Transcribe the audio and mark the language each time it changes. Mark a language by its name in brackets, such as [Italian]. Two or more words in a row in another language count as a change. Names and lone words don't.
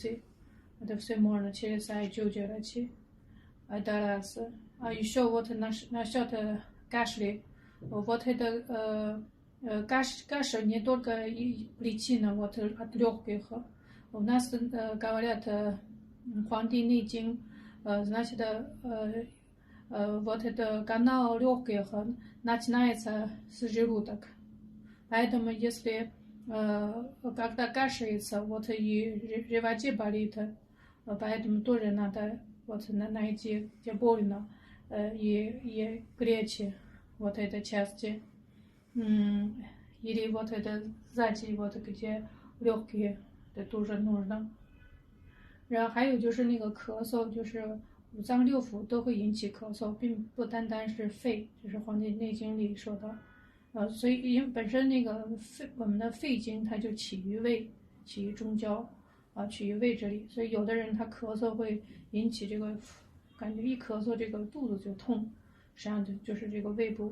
[Russian] Это все можно через айчу делать. Это раз. А еще вот насчет кашля. Вот это кашель не только причина вот от легких. У нас говорят 黄帝内经, значит, вот это канал легких начинается с желудок. Поэтому если когда кашляется, вот и животе болит, поэтому тоже надо вот найти, где больно, и греть вот этой части. Или вот это сзади, вот где легкие, это тоже нужно. [Chinese] 然后还有就是那个咳嗽，就是五脏六腑都会引起咳嗽，并不单单是肺，就是《黄帝内经》里说的。所以因为本身那个我们的肺经它就起于胃，起于中焦，起于胃这里，所以有的人他咳嗽会引起这个感觉一咳嗽这个肚子就痛，实际上就是这个胃部。